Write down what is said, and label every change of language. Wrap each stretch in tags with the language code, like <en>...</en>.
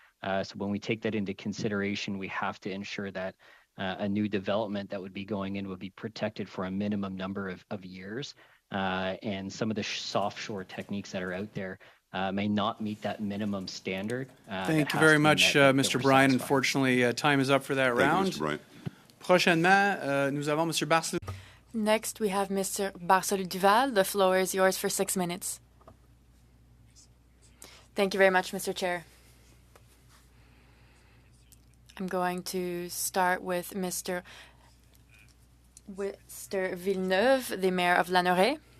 <en>So when we take that into consideration, we have to ensure that a new development that would be going in would be protected for a minimum number of years. And some of the soft shore techniques that are out there may not meet that minimum standard. Thank you very much, Mr. Bryan. Unfortunately, time is up for that round. Thank you, Mr. Bryant.</en> <fr>Prochainement, nous avons Monsieur Barcelou.</fr> <en>Next, we have Mr. Barcelou Duval. The floor is yours for 6 minutes. Thank you very much, Mr. Chair. I'm going to start with Mr. Villeneuve, the mayor of Lanoraie.</en>